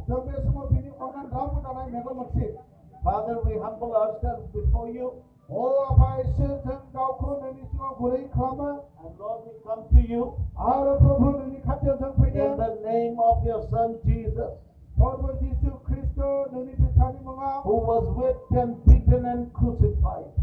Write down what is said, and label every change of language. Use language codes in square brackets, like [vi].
[brx] जों बे समाव बिनि अननानै रावबो दानाय मेगन मोनसे। [en] Father, we humble ourselves before you, [brx] ओ आफा इसोर जों गावखौ नोंनि सिगाङाव गुरै खालामो [en] and Lord, we come to you [brx] आरो प्रभु नोंनि खाथियाव जों [en] in [brx] फैदों। [en] the name of your Son Jesus, [brx] प्रभु जिसु ख्रिस्ट नोंनि बिफानि मुङाव [en] who was whipped and beaten and crucified,